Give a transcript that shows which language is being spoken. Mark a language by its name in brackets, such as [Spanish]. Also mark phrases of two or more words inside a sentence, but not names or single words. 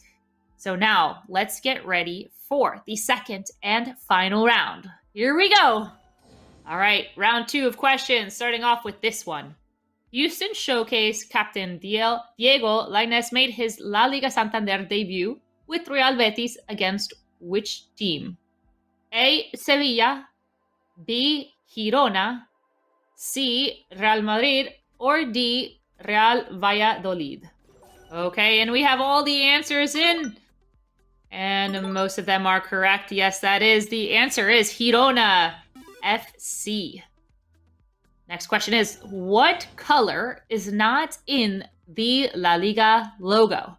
[English] So now let's get ready for the second and final round. Here we go. All right, round 2 of questions, starting off with this one. Houston Showcase captain Diego Lainez made his La Liga Santander debut with Real Betis against which team? A. Sevilla, B. Girona, C. Real Madrid, or D. Real Valladolid? Okay, and we have all the answers in. And most of them are correct. Yes, that is. The answer is Girona FC. Next question is, what color is not in the La Liga logo?